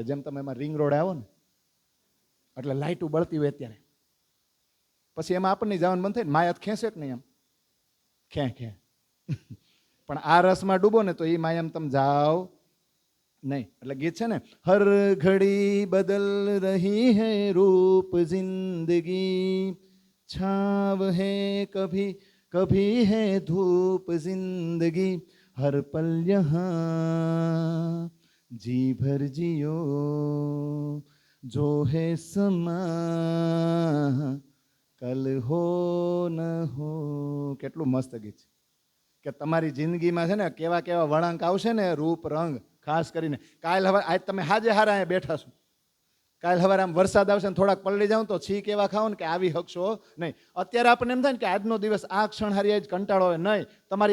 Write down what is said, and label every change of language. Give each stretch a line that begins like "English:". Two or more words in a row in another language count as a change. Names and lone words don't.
Gujarati: જેમ તમે એમાં
English: ring road
Gujarati: આવો ને એટલે લાઇટું બળતી હોય અત્યારે, પછી એમાં આપણને જવાનું બંધ થાય ને માયાત ખેંચે કે નહીં, એમ ખે પણ આ રસમાં ડૂબો ને તો એ માયામ તમે જાઓ નહીં. એટલે ગીત છે ને,
Hindi: हर घड़ी बदल रही है रूप ज़िंदगी, छाँव है कभी कभी है धूप ज़िंदगी, हर पल यहाँ जी भर जियो जो है समा कल हो न हो.
Gujarati: કેટલું મસ્ત ગીત છે કે તમારી જિંદગીમાં છે ને કેવા કેવા વળાંક આવશે ને, રૂપ રંગ. ખાસ કરીને કાલ હવે આજ તમે હાજે હારા અહીંયા બેઠા છો, કાલ હવે આમ વરસાદ આવશે ને થોડાક પલળી જાવ તો છીક એવા ખાઓ ને કે આવી શકશો નહીં. અત્યારે આપણને એમ થાય ને કે આજનો દિવસ આ ક્ષણ હારી આજ કંટાળો હોય નહીં.